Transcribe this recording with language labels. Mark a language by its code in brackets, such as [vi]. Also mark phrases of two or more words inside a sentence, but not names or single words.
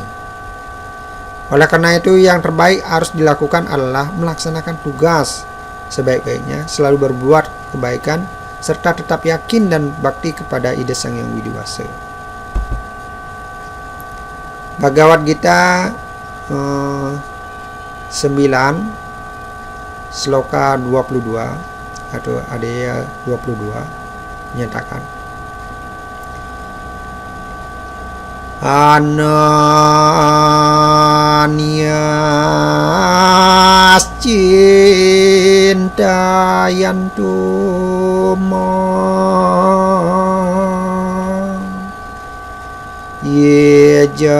[id] Oleh karena itu, yang terbaik harus dilakukan adalah melaksanakan tugas sebaik-baiknya, selalu berbuat kebaikan, serta tetap yakin dan bakti kepada ide Sang Hyang Widiwasa. Bhagavad Gita 9 sloka 22 atau adaya 22 menyatakan, [sa] अनन्यास् चिन्तयन्तु ये